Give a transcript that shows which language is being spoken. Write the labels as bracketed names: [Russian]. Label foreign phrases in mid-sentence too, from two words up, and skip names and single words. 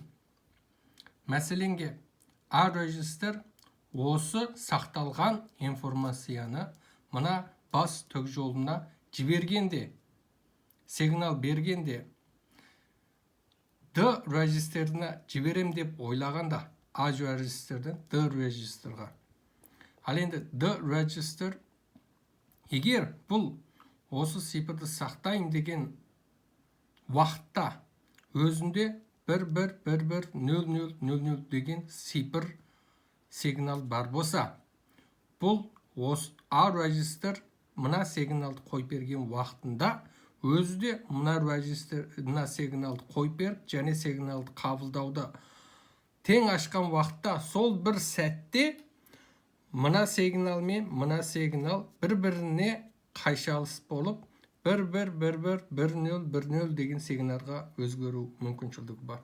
[Kazakh] Мәселенге A register осы сақталған информацияны мына бас ток жолына жібергенде, сигнал бергенде, D register'ына жіберем деп ойлағанда, A register'ден D register'ға. Ал енді D register егер бұл осы сипырды сақтайын деген уақытта өзінде 110000 деген сипыр сигнал бар болса, бұл A register мына сигналды қойып берген уақытында өзі де мына сигналды қойып беріп, және сигналды қабылдауды тең ашқан уақытта сол бір сәтте мына сигнал мен мына сигнал бір-біріне қайшалыс болып 1-1-1-1-1-0-1-0 деген сигналға өзгеру мүмкіншілігі бар.